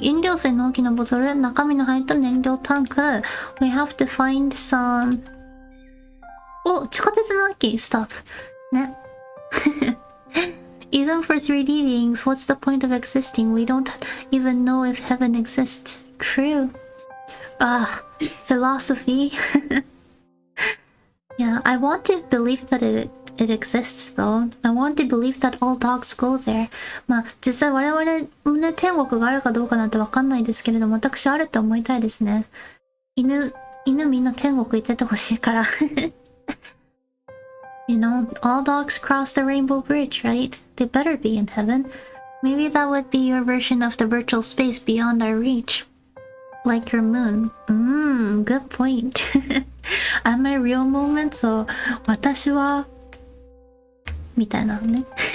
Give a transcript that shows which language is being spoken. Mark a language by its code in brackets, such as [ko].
[ja] 飲料水の大きなボトル、中身の入った燃料タンク。 [en] We have to find some... [ja] お、地下鉄の駅、stuff。ね。 [en] Even for 3D beings, what's the point of existing? We don't even know if heaven exists. True. Philosophy. Yeah, I want to believe that it exists though. I want to believe that all dogs go there. [ja] まあ実際我々ね天国があるかどうかなんてわかんないですけれども、私あると思いたいですね。犬犬みんな天国行っててほしいから。 [en] You know, all dogs cross the rainbow bridge, right? They better be in heaven. Maybe that would be your version of the virtual space beyond our reach. Like your moon. Good point. At my real moment, so 私はみたいなのね。